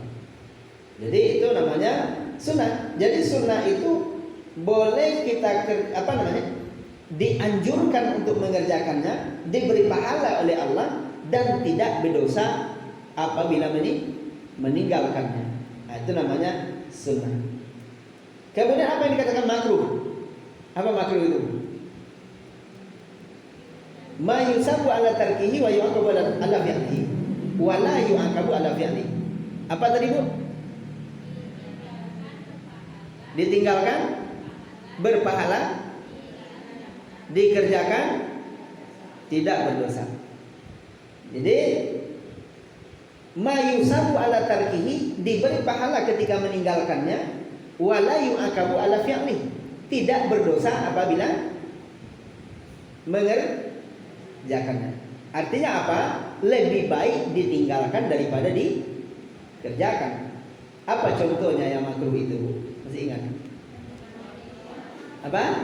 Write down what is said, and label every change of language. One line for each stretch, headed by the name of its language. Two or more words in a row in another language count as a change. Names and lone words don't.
Indonesian: Jadi itu namanya sunnah. Jadi sunnah itu boleh kita dianjurkan untuk mengerjakannya, diberi pahala oleh Allah dan tidak berdosa apabila meninggalkannya. Nah, itu namanya sunnah. Kemudian apa yang dikatakan makruh? Apa makruh itu?
Arabic: ما يثاب على تركه ويعاقب على فعله ولا يعاقب على فعله wa la yu'aqabu ala fi'lihi.
Indonesian: Apa tadi, Bu? Ditinggalkan berpahala, dikerjakan tidak berdosa.
Arabic: Jadi ما يثاب على تركه,
Indonesian: diberi pahala ketika meninggalkannya,
Arabic: ولا يعاقب على فعله,
Indonesian: tidak berdosa apabila mengerjakannya. Artinya apa? Lebih baik ditinggalkan daripada dikerjakan. Apa contohnya yang makruh itu? Masih ingat? Apa?